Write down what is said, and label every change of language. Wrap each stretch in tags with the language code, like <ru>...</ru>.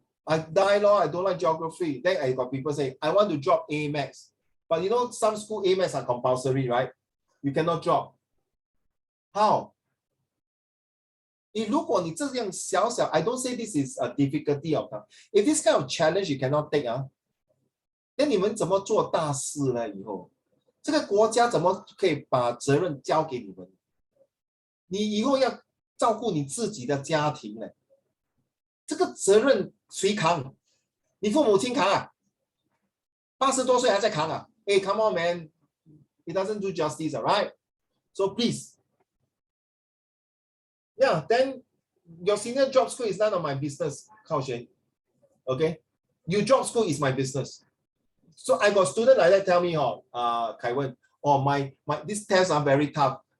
<en>I die, I don't like geography. Then I got people say, I want to drop A Max. But you know, some school A Max are compulsory, right? You cannot drop. How?</en> <zh>如果你这样小小</zh> <en>I don't say this is a difficulty of that. If this kind of challenge you cannot take</en> <zh>那你们怎么做大事呢？以后这个国家怎么可以把责任交给你们？你以后要照顾你自己的家庭呢，这个责任谁扛？你父母亲扛啊？80多岁还在扛啊？</zh> <en>Come on, man, it doesn't do justice, right? So please, yeah. Then your senior job school is none of my business, Kao Xuan. Okay, your job school is my business. So I got student like that tell me, Kai Wen, my these tests are very tough.</en>